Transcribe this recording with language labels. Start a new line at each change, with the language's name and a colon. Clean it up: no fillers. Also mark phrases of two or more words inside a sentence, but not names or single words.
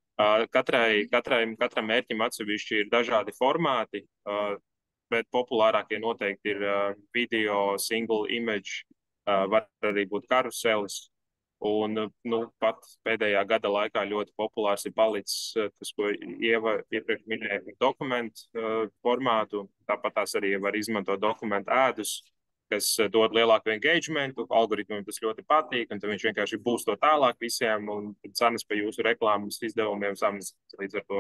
Latvian: Katram mērķim atsevišķi ir dažādi formāti, bet populārākie noteikti ir video,
English: single image,
Latvian: var arī būt karuselis. Un pat pēdējā gada laikā ļoti populārs ir palicis tas, ko Ieva iepriekš minēja, dokumentu formātu. Tāpat tās arī var izmantot dokumentu ēdus, kas dod lielāku engagementu, algoritmiem tas ļoti patīk, un tad viņš vienkārši būs to tālāk visiem, un cenas pie jūsu reklāmas izdevumiem samazinās līdz ar to.